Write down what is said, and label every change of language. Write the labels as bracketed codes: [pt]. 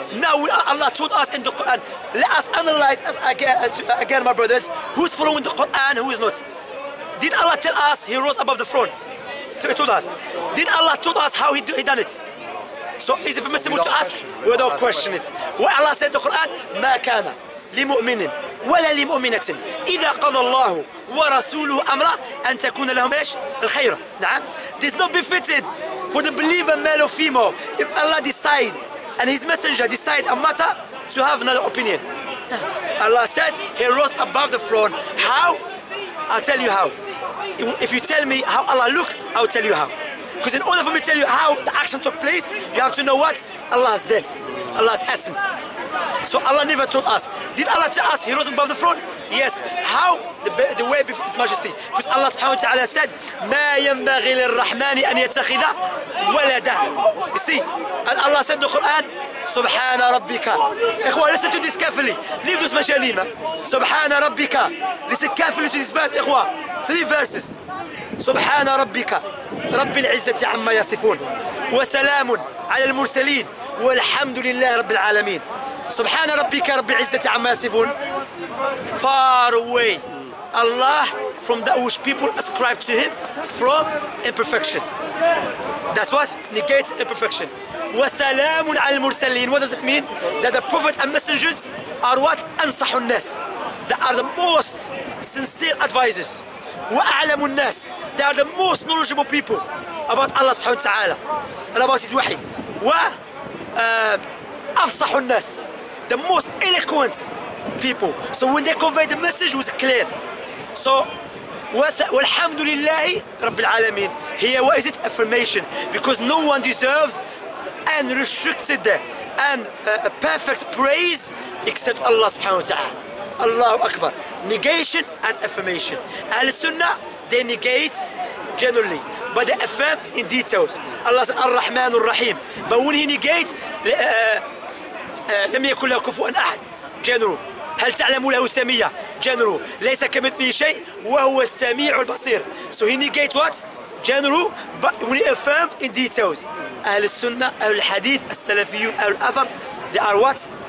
[en] Now Allah told us in the Quran, let us analyze us again, my brothers, who's following the Quran, who is not. Did Allah tell us he rose above the throne? He told us. Did Allah told us how he done it? So is it permissible to ask? We don't question it. What Allah said in the Quran, [ar] ما كان لمؤمن ولا لمؤمنة إذا قضى الله ورسوله أمرا أن تكون لهم إيش؟ الخيرة. نعم. [en] This is not befitted for the believer, male or female, if Allah decide and His messenger decide a matter to have another opinion. Allah said He rose above the throne. How? I'll tell you how. If you tell me how Allah look, I'll tell you how. Because in order for me to tell you how the action took place, you have to know what? Allah's dead. Allah's essence. So Allah never told us. Did Allah tell us He rose above the throne? Yes. How? The way before His Majesty. Because Allah subhanahu wa ta'ala said, [ar] مَا يَنْبَغِي لِلرَّحْمَنِ أَنْ يَتَّخِذَ وَلَدًا. [en] You see, and Allah said in the Quran, [ar] سبحان ربك. [en] إخوة, listen to this carefully. Leave those مشانين. [ar] سبحان ربك. [en] Listen carefully to this verse, إخوة. 3 verses. [ar] سبحان ربك رب العزة عما يصفون وسلام على المرسلين والحمد لله رب العالمين. سبحان ربك رب العزة عما يصفون. [en] Far away Allah from that which people ascribe to Him from imperfection. That's what negates imperfection. [ar] وسلام على المرسلين. [en] What does it mean? That the prophets and messengers are what? [ar] أنصح الناس. [en] They are the most sincere advisors. [ar] وأعلم الناس. [en] They are the most knowledgeable people about Allah subhanahu wa ta'ala and about His wahi. [ar] وأفصح الناس. [en] The most eloquent people. So when they convey the message, it was clear. [ar] So والحمد لله رب العالمين. [en] Here, what is it? Affirmation. Because no one deserves unrestricted and perfect praise except Allah subhanahu wa ta'ala. Allahu Akbar. Negation and affirmation. Al-Sunnah, they negate generally, but they affirm in details. Allah says Ar-Rahman Ar-Rahim. But when He negates, [ar] لم يكن له كفوا أحد. General. هل تعلم له سمية? General. ليس كمثله شيء وهو السميع البصير. [en] So He negates what? General, but when He affirmed in details. أهل السنة, أهل الحديث, السلفيون, أهل الأثر, they are what?